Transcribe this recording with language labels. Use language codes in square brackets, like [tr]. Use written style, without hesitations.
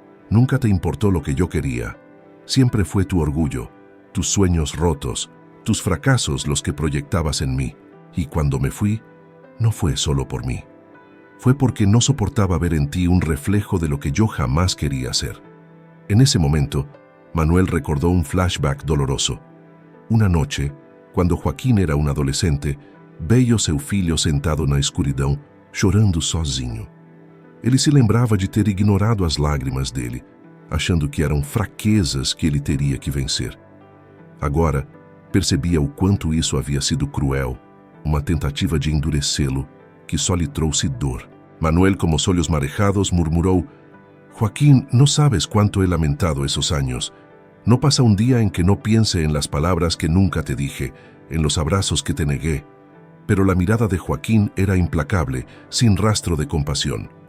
[es] «Nunca te importó lo que yo quería. Siempre fue tu orgullo, tus sueños rotos, tus fracasos los que proyectabas en mí. Y cuando me fui, no fue solo por mí. Fue porque no soportaba ver en ti un reflejo de lo que yo jamás quería ser». En ese momento, Manuel recordó un flashback doloroso. [pt] Una noite, quando Joaquim era um adolescente, veio seu filho sentado na escuridão, chorando sozinho. Ele se lembrava de ter ignorado as lágrimas dele, achando que eram fraquezas que ele teria que vencer. Agora, percebia o quanto isso havia sido cruel, uma tentativa de endurecê-lo, que só lhe trouxe dor. Manuel, com os olhos marejados, murmurou: [es] «Joaquín, no sabes cuánto he lamentado esos años. No pasa un día en que no piense en las palabras que nunca te dije, en los abrazos que te negué». Pero la mirada de Joaquín era implacable, sin rastro de compasión.